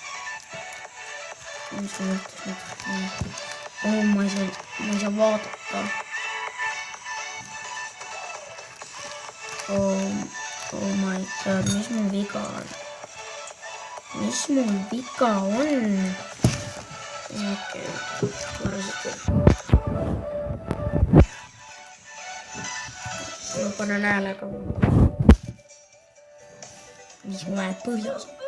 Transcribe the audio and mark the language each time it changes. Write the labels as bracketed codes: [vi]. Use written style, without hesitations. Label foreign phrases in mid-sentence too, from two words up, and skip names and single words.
[et] Mis ma mõtlesin? Ma ei saa vaadata. [en] Oh my god, [et] mis mul viga on? Mis mul viga on? Okei, varasikult. Ma panen häälega. Mis mul läheb põhjas?